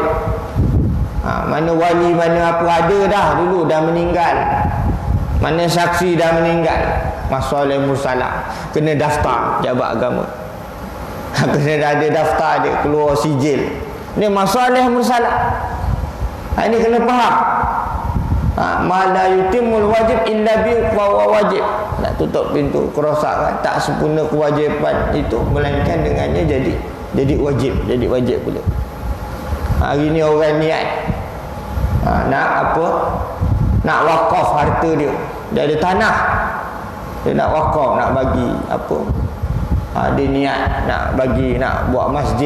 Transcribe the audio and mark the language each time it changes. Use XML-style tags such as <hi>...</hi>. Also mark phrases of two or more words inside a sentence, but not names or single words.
<ms>Mana wali, mana apa ada dah dulu, dah meninggal. Mana saksi dah meninggal.</ms> <ar>مصالح مرسلة,</ar> <ms>kena daftar jabat agama. Kena ada daftar dia, keluar sijil. Ini</ms> <ar>مصالح مرسلة.</ar> <ms>Ini kena faham.</ms> <ar>ما لا يتم الواجب إلا ب و واجب.</ar> <ms>Nak tutup pintu kerosakan, tak sempurna kewajipan itu melainkan dengannya jadi wajib pula. Hari ni orang niat nak apa? Nak wakaf harta dia. Dia ada tanah. Dia nak wakaf, nak bagi apa? Dia niat nak bagi, nak buat masjid.</ms>